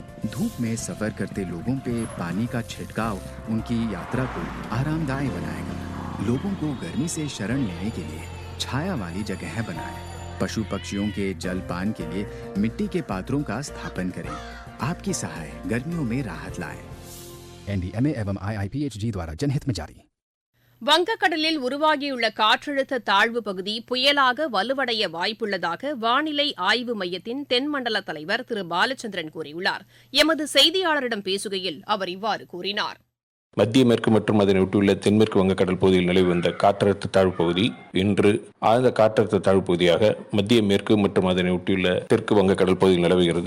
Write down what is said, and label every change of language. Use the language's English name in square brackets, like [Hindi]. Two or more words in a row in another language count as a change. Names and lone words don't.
[Hindi] धूप में सफर करते लोगों पे पानी का छिड़काव उनकी यात्रा को आरामदायक बनाएगा। लोगों को गर्मी से शरण लेने के लिए छाया वाली जगह बनाएं। पशु पक्षियों के जल पान के लिए मिट्टी के पात्रों का स्थापन करें। आपकी सहाय गर्मियों में राहत लाए। NDMA एवं IIPHG द्वारा जनहित में जारी. [Tamil] வங்கக்கடலில் உருவாகியுள்ள காற்றழுத்த தாழ்வு பகுதி புயலாக வலுவடைய வாய்ப்புள்ளதாக வானிலை ஆய்வு மையத்தின் தென்மண்டல தலைவர் திரு பாலச்சந்திரன் கூறியுள்ளார். எமது செய்தியாளரிடம் பேசுகையில் அவர் இவ்வாறு கூறினார். மத்திய மேற்கு மற்றும் அதனை ஒட்டியுள்ள தென்மேற்கு வங்கக்கடல் பகுதியில் நிலவி வந்த காற்றழுத்த தாழ்வு பகுதி இன்று ஆழ்ந்த காற்றழுத்த தாழ்வு பகுதியாக மத்திய மேற்கு மற்றும் அதனை ஒட்டியுள்ள தெற்கு வங்கக்கடல் பகுதியில் நிலவுகிறது.